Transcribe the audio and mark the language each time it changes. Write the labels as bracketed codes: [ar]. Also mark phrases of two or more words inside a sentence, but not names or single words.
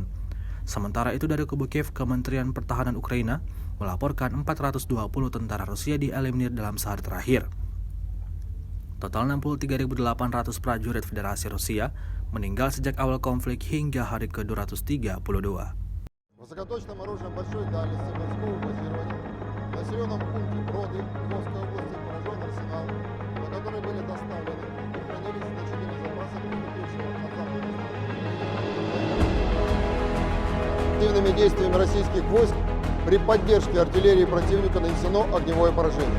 [id] Sementara itu dari kubu Kiev, Kementerian Pertahanan Ukraina melaporkan 420 tentara Rusia dieliminir dalam sehari terakhir. Total 63.800 prajurit Federasi Rusia meninggal sejak awal konflik hingga hari ke-232. [ru] Высокоточным оружием большой дальности морского базирования в населенном пункте Броды Львовской области поражен арсенал, на который были доставлены и хранились значительные запасы поступившего от запада. Активными действиями российских войск при поддержке артиллерии противника нанесено огневое поражение.